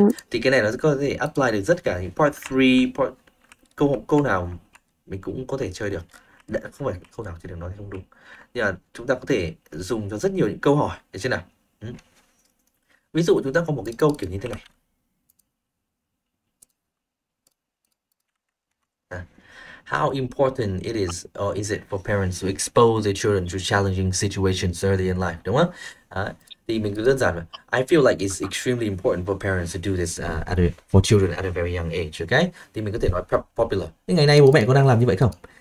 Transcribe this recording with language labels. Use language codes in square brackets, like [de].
[vi] Thì cái này nó có thể apply được tất cả những part 3, câu nào mình cũng có thể chơi được. Không phải câu nào chơi được, nói thì không đúng. Nhưng mà chúng ta có thể dùng cho rất nhiều những câu hỏi, được chưa nào? Ví dụ chúng ta có một cái câu kiểu như thế này. [en] How important it is, or is it for parents to expose their children to challenging situations early in life, [vi] đúng không? Thì mình cứ đơn giản là [en] I feel like it's extremely important for parents to do this for children at a very young age, okay? [vi] Thì mình có thể nói popular. Nhưng ngày nay bố mẹ có đang làm như vậy không?